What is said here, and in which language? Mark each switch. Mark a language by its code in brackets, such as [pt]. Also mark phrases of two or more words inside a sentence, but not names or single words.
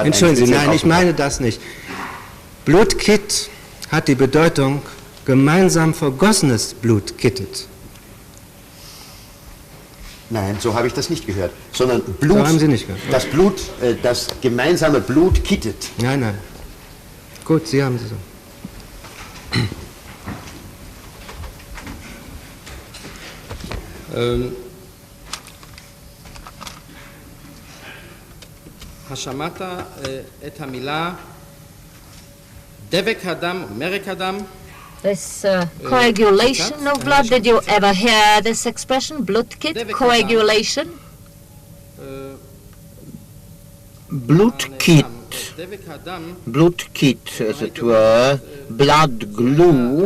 [de] Entschuldigen Sie, nein, ich meine das nicht. Blutkit hat die Bedeutung, gemeinsam vergossenes Blut kittet. Nein, so habe ich das nicht gehört, sondern Blut, So haben Sie nicht gehört. das Blut, das gemeinsame Blut kittet. Nein, nein. Gut, Sie haben sie so. [he] השמעת את המילה דבק הדם, מרק הדם? [en] This coagulation of blood, did you ever hear this expression, Blutkit, coagulation? Blutkit, Blutkit, as it were, blood glue.